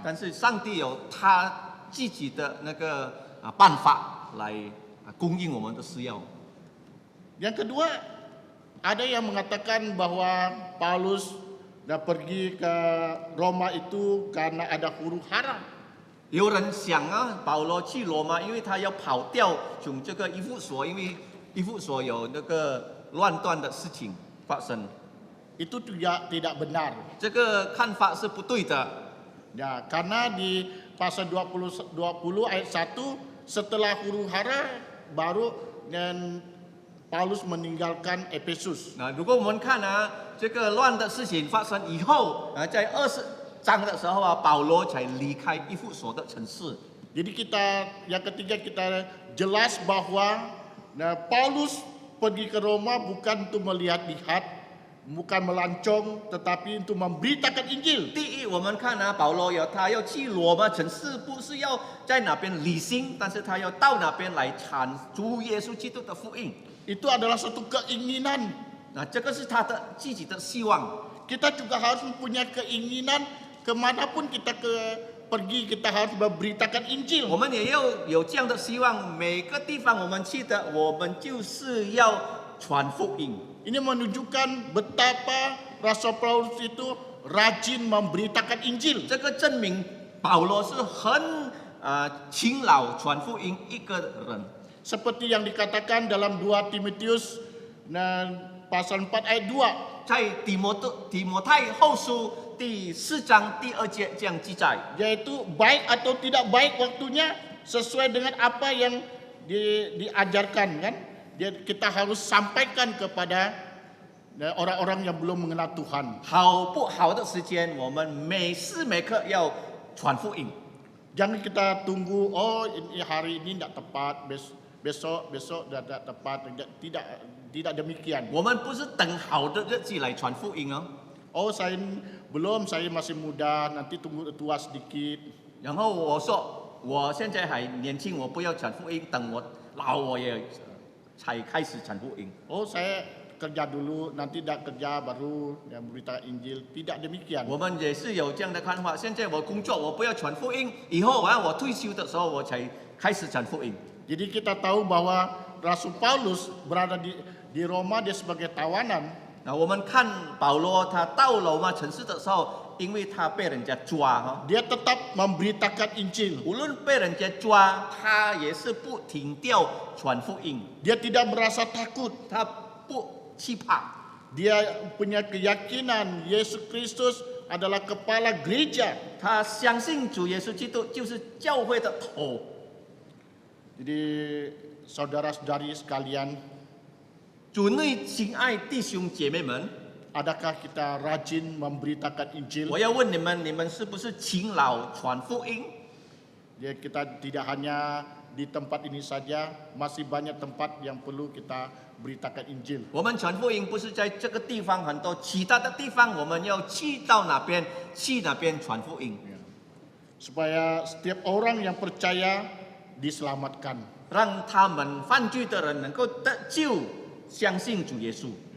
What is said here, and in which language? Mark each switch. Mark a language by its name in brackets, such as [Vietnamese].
[Chinese] 但是上帝有他自己的那个办法来供应我们的需要。 [Indonesian] Yang kedua, ada yang mengatakan bahwa Paulus pergi ke Roma itu karena ada huru hara. [Chinese] 有人想保罗去罗马，因为他要跑掉从这个以弗所，因为以弗所有那个乱断的事情发生。 [Indonesian] Itu tidak benar. [Chinese] 这个看法是不对的。 [Indonesian] Ya, karena di pasal 20 ayat 1, setelah huru hara baru dan Paulus meninggalkan Efesus. [Chinese] 那如果我们看这个乱的事情发生以后在20章的时候保罗才离开以弗所的城市。 [Indonesian] Jadi yang ketiga kita jelas bahwa Paulus pergi ke Roma bukan untuk melihat-lihat, bukan melancong, tetapi untuk memberitakan Injil. [Chinese] 第一，我们看保罗他要去罗马城市，不是要在那边旅行，但是他要到那边来传主耶稣基督的福音。 [Indonesian] Itu adalah suatu keinginan. [Chinese] 那这个是他的自己的希望。 [Indonesian] Kita juga harus mempunyai keinginan kemanapun kita pergi, kita harus memberitakan Injil. [Chinese] 我们也要有这样的希望，每个地方我们去的，我们就是要传福音。 [Indonesian] Ini menunjukkan betapa Rasul Paulus itu rajin memberitakan Injil. [Chinese] 这个证明保罗是很勤劳传福音一个人。 [Indonesian] Seperti yang dikatakan dalam 2 Timotius pasal 4 ayat 2. [Chinese] 在提摩太后书第4章第2节这样记载， [Indonesian] Yaitu baik atau tidak baik waktunya sesuai dengan apa yang diajarkan kan. Kita harus sampaikan kepada orang-orang yang belum mengenal Tuhan. [Chinese] 好不好的时间，我们每时每刻要传福音。 [Indonesian] Jangan kita tunggu, ini hari ini tidak tepat, besok tidak tepat. Tidak demikian. [Chinese] 我们不是等好的日子来传福音 [Indonesian] saya masih muda, nanti tunggu tua sedikit. [Chinese] 然后我说我现在还年轻，我不要传福音，等我老我也才开始传福音。 [Indonesian] Saya kerja dulu, nanti dah kerja baru yang berita Injil. Tidak demikian. [Chinese] 我们也是有这样的看法。现在我工作，我不要传福音，以后我退休的时候我才开始传福音。 [Indonesian] Jadi kita tahu bahwa Rasul Paulus berada di Roma, dia sebagai tawanan. [Chinese] 那我们看保罗他到罗马城市的时候，因为他被人家抓哈， [Indonesian] Dia tetap memberitakan Injil. [Chinese] 无论被人家抓，他也是不停掉传福音， [Indonesian] Dia tidak merasa takut. [Chinese] 他不惧怕。 [Indonesian] Dia punya keyakinan Yesus Kristus adalah kepala gereja. [Chinese] 他相信主耶稣基督就是教会的头。 [Indonesian] Jadi saudara-saudari sekalian, [Chinese] 主内亲爱弟兄姐妹们， [Indonesian] adakah kita rajin memberitakan Injil? [Chinese] 我要问你们，你们是不是勤劳传福音？ [Indonesian] Ya, kita tidak hanya di tempat ini saja, masih banyak tempat yang perlu kita beritakan Injil. [Chinese] 我们传福音不是在这个地方，很多其他的地方，我们要去到哪边，去哪边传福音， [Indonesian] Supaya setiap orang yang percaya diselamatkan. [Chinese] 让他们犯罪的人能够得救，相信主耶稣。